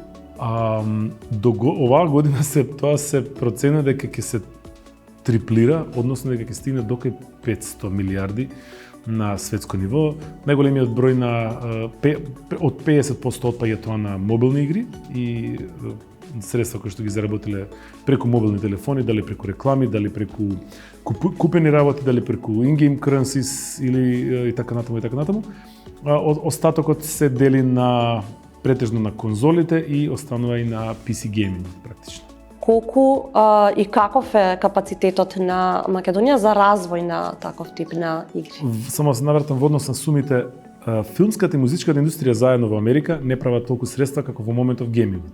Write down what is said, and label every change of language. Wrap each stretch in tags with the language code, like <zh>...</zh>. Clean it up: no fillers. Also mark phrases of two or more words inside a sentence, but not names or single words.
<mk>Оваа година тоа се процена дека ќе се триплира, односно дека ќе стигне до 500 милиарди на светско ниво. Најголемиот број од 50% отпаѓа тоа на мобилни игри и средства кои што ги заработиле преку мобилни телефони, дали преку реклами, дали преку купени работи, дали преку</mk> <en>in-game currencies</en> <mk>или и така натаму и така натаму. Остатокот се дели претежно на конзолите и останува и на</mk> <en>PC gaming</en> <mk>практично. Колку и каков е капацитетот на Македонија за развој на таков тип на игри? Само се навратам во однос на сумите. Филмската и музичката индустрија заедно во Америка не прават толку средства како во моментов геймингот.</mk>